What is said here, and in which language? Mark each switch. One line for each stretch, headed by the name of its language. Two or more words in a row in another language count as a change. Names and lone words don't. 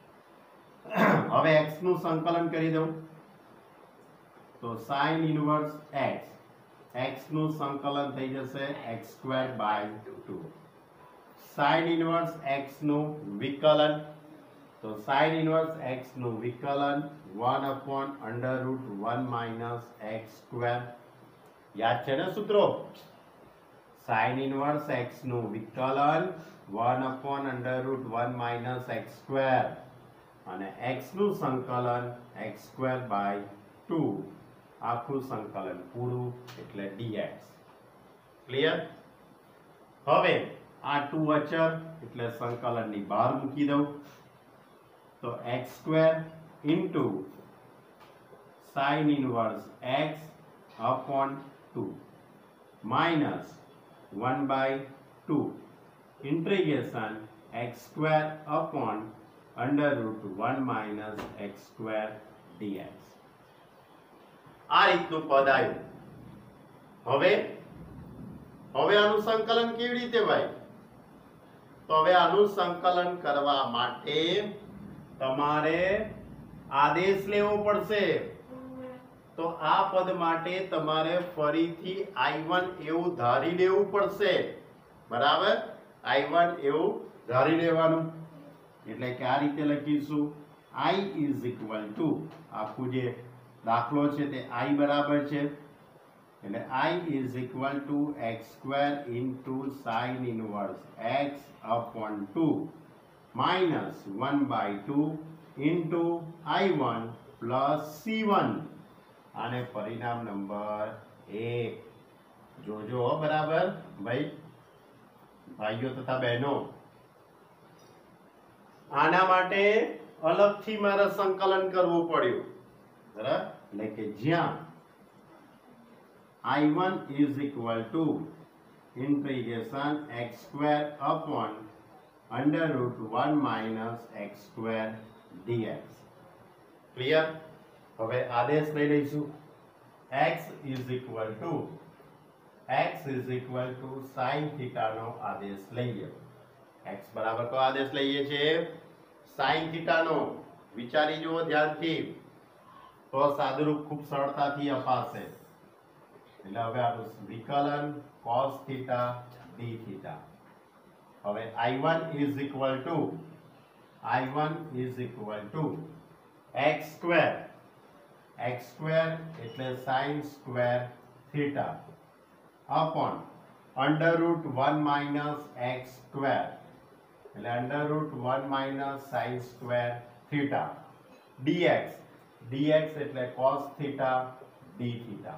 Gujarati: હવે x નું સંકલન કરી દઉં તો sin ઇનવર્સ x નું સંકલન થઈ જશે x
English: square by
Gujarati: 2 sin ઇનવર્સ x નું વિકલન તો sin ઇનવર્સ x નું વિકલન
English: 1 upon under root 1 minus x square
Gujarati: યાદ છે ને સૂત્રો sin ઇનવર્સ x નું વિકલન
English: 1 upon under root 1 minus x square
Gujarati: અને x નું સંકલન
English: x square by 2
Gujarati: આખું સંકલન પૂરું એટલે dx ક્લિયર હવે આ 2 અચળ એટલે સંકલનની બહાર મૂકી દઉં તો
English: x square into sin inverse x upon 2 minus 1 by 2 integration x square upon under root 1 minus x square dx
Gujarati: આ રીતનું પદ આવ્યું હવે આનું સંકલન કેવી રીતે ભાઈ તો હવે આનું સંકલન કરવા માટે તમારે આદેશ લેવો પડશે તો આ પદ માટે તમારે ફરીથી I1 એવું ધારી લેવું પડશે બરાબર I1 એવું ધારી લેવાનું એટલે કે આ રીતે લખીશું
English: I is equal to
Gujarati: આખું જે દાખલો છે તે I બરાબર છે એટલે
English: I is equal to x square into sin inverse x upon 2 minus 1 by 2 into I1 plus C1
Gujarati: આને પરિણામ નંબર 1 જોજો બરાબર ભાઈઓ તથા બહેનો આના માટે અલગથી મારે સંકલન કરવું પડ્યું બરાબર એટલે કે જ્યાં
English: I1 is equal to integration x square upon under root 1 minus x square dx
Gujarati: ક્લિયર હવે આદેશ લઈ લઈશું
English: x is equal to sin theta
Gujarati: નો આદેશ લઈએ x બરાબર તો આદેશ લઈએ છે
English: sin theta
Gujarati: નો વિચારી જુઓ ધ્યાનથી તો સાદુરૂપ ખૂબ સરળતાથી અપાશે. એટલે હવે આપણું વિકલન
English: cos theta d theta. હવે I1 is equal to x square એટલે sin square theta upon under root 1 minus x square એટલે under root 1 minus sin square theta dx એટલે cos theta d theta.